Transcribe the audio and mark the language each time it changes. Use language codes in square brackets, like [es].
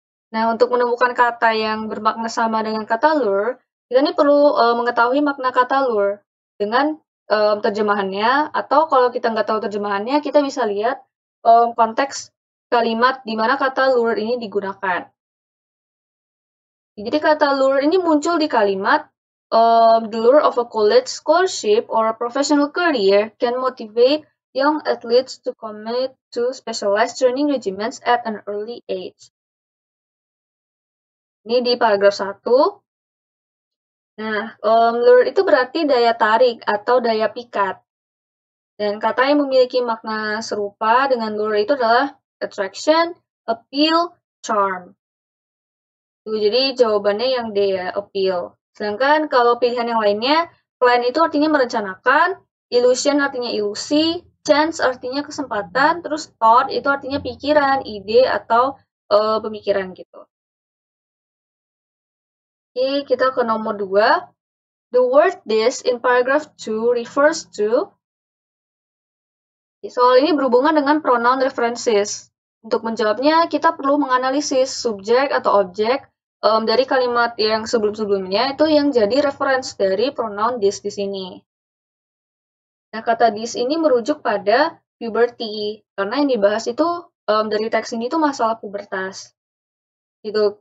[id] Nah, untuk menemukan kata yang bermakna sama dengan kata lure, kita ini perlu mengetahui makna kata lure dengan terjemahannya, atau kalau kita nggak tahu terjemahannya, kita bisa lihat konteks kalimat di mana kata lure ini digunakan. Jadi kata lure ini muncul di kalimat [en] the lure of a college scholarship or a professional career can motivate young athletes to commit to specialized training regimens at an early age. [id] Ini di paragraf 1. Nah, lure itu berarti daya tarik atau daya pikat. Dan kata yang memiliki makna serupa dengan lure itu adalah attraction, appeal, charm. Tuh, jadi jawabannya yang D ya, appeal. Sedangkan kalau pilihan yang lainnya, plan itu artinya merencanakan, illusion artinya ilusi, chance artinya kesempatan, terus thought itu artinya pikiran, ide, atau pemikiran gitu. Oke, kita ke nomor 2. [en] The word this in paragraph 2 refers to. [id] Soal ini berhubungan dengan pronoun references. Untuk menjawabnya, kita perlu menganalisis subjek atau objek dari kalimat yang sebelum-sebelumnya itu yang jadi reference dari pronoun this di sini. Nah, kata this ini merujuk pada puberty, karena yang dibahas itu dari teks ini tuh masalah pubertas. Gitu.